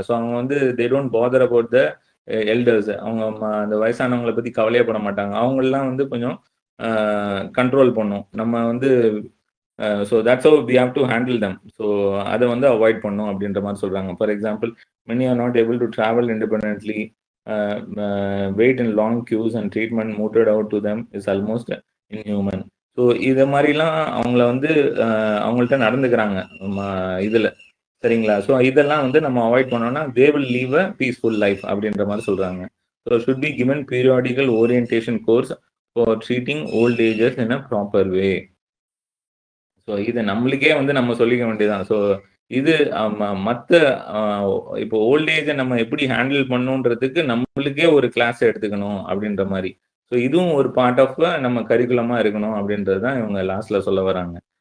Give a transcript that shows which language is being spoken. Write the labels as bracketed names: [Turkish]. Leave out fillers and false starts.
[Tamil] So அவங்க வந்து [English] They don't bother about the elders. [Tamil] அவங்க அந்த வயசானவங்களை பற்றி கவலையப்பட மாட்டாங்க. அவங்களெலாம் வந்து கொஞ்சம் கண்ட்ரோல் பண்ணும் நம்ம வந்து. [English] So that's how we have to handle them. ஸோ [Tamil] அதை வந்து அவாய்ட் பண்ணும் அப்படின்ற மாதிரி சொல்கிறாங்க. [English] For example, many are not able to travel independently, wait in long queues and treatment mooted out to them is almost inhuman. [Tamil] So இதை மாதிரிலாம் அவங்கள வந்து அவங்கள்ட்ட நடந்துக்கிறாங்க இதில், சரிங்களா? ஸோ இதெல்லாம் வந்து நம்ம அவாய்ட் பண்ணோம்னா [English] they will live a peaceful life [Tamil] அப்படின்ற மாதிரி சொல்கிறாங்க. [English] So should be given periodical orientation course for treating old ages in a proper way. [Tamil] So இது நம்மளுக்கே வந்து நம்ம சொல்லிக்க வேண்டியதான். ஸோ இது மற்ற இப்போ ஓல்டேஜை நம்ம எப்படி ஹேண்டில் பண்ணுன்றதுக்கு நம்மளுக்கே ஒரு கிளாஸ் எடுத்துக்கணும் அப்படின்ற மாதிரி. ஸோ இதுவும் ஒரு பார்ட் ஆஃப் நம்ம கரிக்குலமாக இருக்கணும் அப்படின்றது தான் இவங்க லாஸ்ட்ல சொல்ல வராங்க.